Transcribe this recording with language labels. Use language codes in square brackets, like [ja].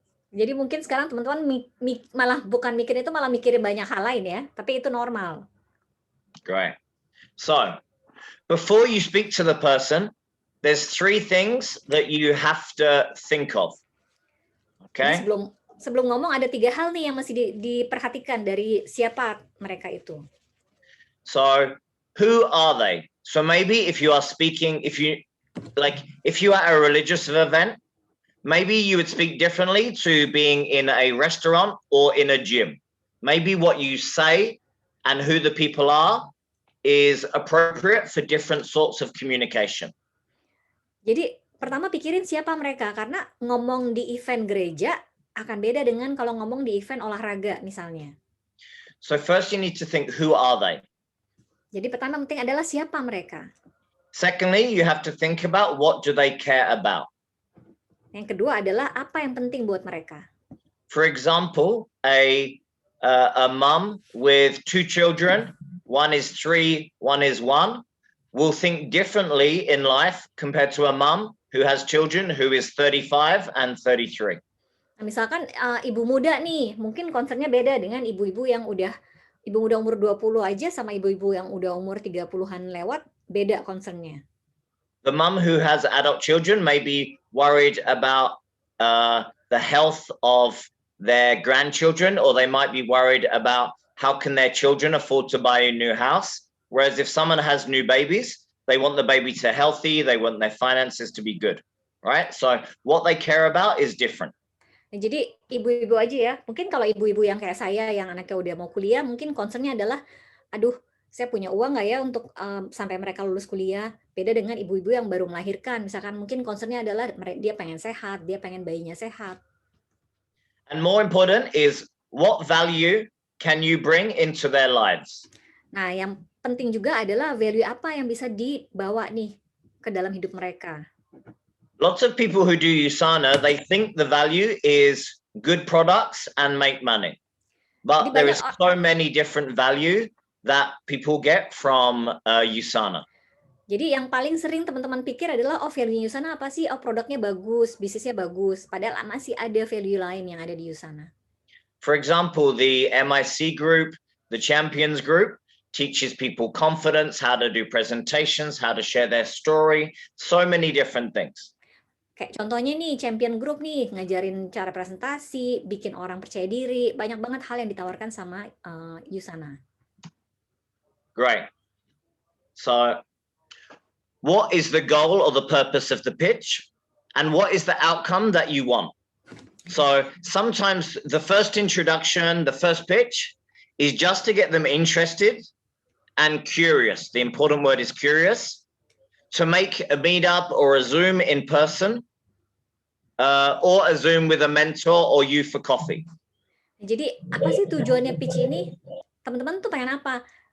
[id] Jadi mungkin sekarang teman-teman malah bukan mikir itu, malah mikirin banyak hal lain ya, tapi itu normal. [en] Great. So, before you speak to the person, there's 3 things that you have to think of. Okay? [id] Jadi sebelum ngomong ada 3 hal nih yang masih diperhatikan dari siapa mereka itu. [en] So, who are they? So maybe if you are speaking, if you are at a religious event, maybe you would speak differently to being in a restaurant or in a gym. Maybe what you say and who the people are is appropriate for different sorts of communication. [id] Jadi pertama pikirin siapa mereka, karena ngomong di event gereja akan beda dengan kalau ngomong di event olahraga misalnya. [en] So first you need to think, who are they? [id] Jadi pertama penting adalah siapa mereka. [en] Secondly, you have to think about what do they care about. [id] Yang kedua adalah apa yang penting buat mereka. [en] For example, a mum with 2 children, one is 3, one is 1, will think differently in life compared to a mum who has children who is 35 and 33. [id] Nah, misalkan ibu muda nih, mungkin concernnya beda dengan ibu-ibu yang ibu muda umur 20 aja sama ibu-ibu yang udah umur 30-an lewat, beda concernnya. [en] The mum who has adult children may be worried about the health of their grandchildren, or they might be worried about how can their children afford to buy a new house. Whereas if someone has new babies, they want the baby to healthy, they want their finances to be good, right? So what they care about is different. [id] Nah, jadi ibu-ibu aja ya, mungkin kalau ibu-ibu yang kayak saya yang anaknya udah mau kuliah, mungkin concernnya adalah, aduh, saya punya uang nggak ya untuk sampai mereka lulus kuliah. Beda dengan ibu-ibu yang baru melahirkan, misalkan mungkin concernnya adalah dia pengen sehat, dia pengen bayinya sehat. [en] And more important is what value can you bring into their lives? [id] Nah, yang penting juga adalah value apa yang bisa dibawa nih ke dalam hidup mereka. [en] Lots of people who do Yusana, they think the value is good products and make money. But there is so many different value that people get from Yusana. [id] Jadi yang paling sering teman-teman pikir adalah, oh value Yusana apa sih? Oh produknya bagus, bisnisnya bagus. Padahal masih ada value lain yang ada di Yusana. [en] For example, the MIC group, the Champions group, teaches people confidence, how to do presentations, how to share their story, so many different things. [id] Kayak contohnya nih, Champion Group nih, ngajarin cara presentasi, bikin orang percaya diri, banyak banget hal yang ditawarkan sama Yusana. [en] Great. So, what is the goal or the purpose of the pitch? And what is the outcome that you want? So, sometimes the first introduction, the first pitch, is just to get them interested and curious. The important word is curious. To make a meetup or a Zoom in person, or a Zoom with a mentor or you for coffee. [id] Jadi apa sih tujuannya pitch ini? Teman-teman tuh pengen apa?